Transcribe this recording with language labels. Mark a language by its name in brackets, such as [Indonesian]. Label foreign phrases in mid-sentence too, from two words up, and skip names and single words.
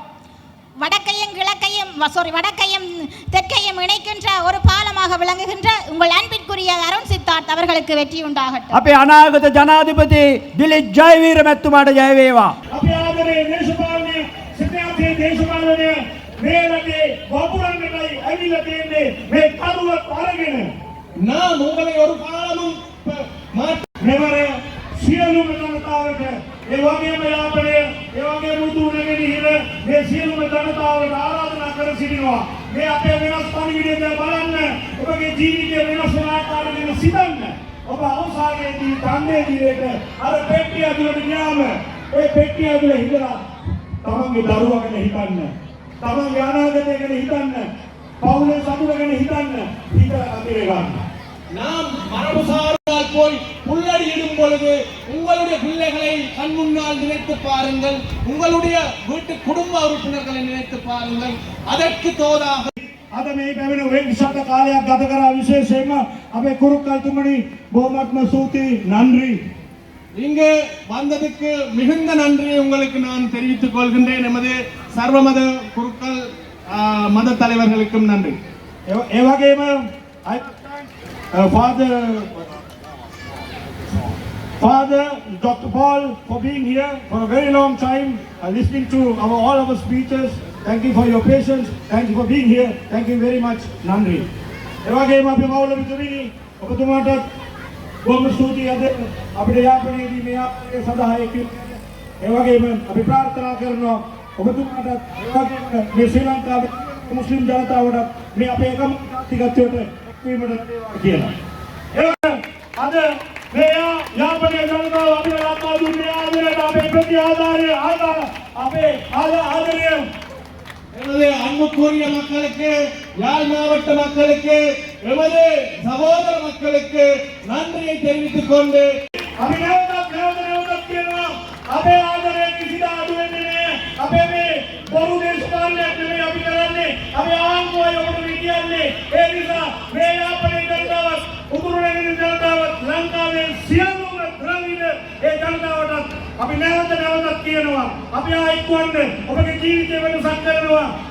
[Tamil] வடக்கையும் தெற்கையும் இணைக்கின்ற ஒரு பாலமாக விளங்குகின்ற உங்கள் அன்பிற்குரிய அருண் சித்தார்த் அவர்களுக்கு வெற்றி உண்டாகட்டும். [Sinhala] අපේ අනාගත ජනාධිපති දිලිත් ජයවීර මැතිතුමාට ජය වේවා. අපි ආදරේ දේශපාලනය, සිතාර්ථයේ දේශපාලනය මේ රටේ වපුරන්නටයි ඇවිල්ලා තියෙන්නේ. මේ කරුවත් අරගෙන [Tamil] நாம் உங்களை ஒரு காலமும் [Sinhala] මෙවර සියලුම ජනතාවට, ඒ වගේම යාපනය, ඒ වගේම මුතු නැගෙනහිර මේ සියලුම ජනතාවට ආරාධනා කර සිටිනවා. මේ අපේ වෙනස් පරිවිඩය බලන්න, ඔබගේ ජීවිතය වෙනස් වන ආකාරය ගැන සිතන්න. ඔබ අවසානයේදී කන්නේ දිලේට අර පෙට්ටිය ඇතුළට ගියාම ඒ පෙට්ටිය ඇතුළේ හිටලා තමන්ගේ දරුවා ගැන හිතන්න, තමන්ගේ අනාගතය ගැන හිතන්න, පවුලේ සතුට ගැන හිතන්න, හිත අතිරේ ගන්න. [Tamil] நாம் மரபுசாரால் போய் புல்லடியிடும் பொழுது உங்களுடைய பிள்ளைகளை கண் முன்னால் நினைத்து பாருங்கள், உங்களுடைய வீட்டு குடும்ப உறுப்பினர்களை நினைத்து பாருங்கள். அதற்கு தோதாக [Sinhala] අද මේ පැමිණ වෙන්සත් කාලයක් ගත කරා. විශේෂයෙන්ම අපේ කුරුක්කල්තුමනි බොහොමත්ම ස්තුතියි, [Tamil] நன்றி. இங்கு வந்ததுக்கு மிகுந்த நன்றியை உங்களுக்கு நான் தெரிவித்துக் கொள்கின்றேன். நமது சர்வமத குருக்கள் மத தலைவர்களுக்கும் நன்றி. [Sinhala] ඒ වගේම Father Dr. [English] Paul for being here for a very long time, listening to all our speeches. Thank you for your patience. Thank you for being here. Thank you very much. [Tamil] Nandri. [Sinhala] ඒ වගේම අපි මෞලවි තුමිනි ඔබතුමාට බොහොම ස්තුතියි අද අපිට යාපනයේදී මේ ආකාරයේ සඳහා ඒ වගේම අපි ප්‍රාර්ථනා කරනවා ඔබතුමාට ඒ වගේම මේ ශ්‍රී ලංකාවේ මුස්ලිම් ජනතාවට මේ අපේ එකම ජාතිකත්වයට එක්වීමට ලැබේවා කියලා. අද මේ යාපනයේ ජනතාව අපිට ලබා දුන්නේ ආදරයට අපේ ප්‍රති ආදරය අපේ ආදරය [Tamil] எமது அன்புக்குரிய மக்களுக்கு யாழ் மாவட்ட மக்களுக்கு எமது சகோதர மக்களுக்கு நன்றியை தெரிவித்துக் கொண்டு [Sinhala] අපි නැවතත් කියනවා අපේ ආදරය කිසිදා අඩු වෙන්නේ නැහැ. අපේ මේ බොරු දේශපාලනයක් නෙමෙයි අපි කරන්නේ. අපේ ආණ්ඩුවයි ඔබට කියන්නේ. ඒ නිසා මේ යාපනයේ ජනතාවත් උතුරු නැගෙනහිර ජනතාවත් ලංකාවේ සියලුම ද්‍රවිඩ ඒ ජනතාවටත් අපි නැවතත් කියනවා අපි ආ එක්වන්න ඔබගේ ජීවිතේ වෙනසක් කරනවා.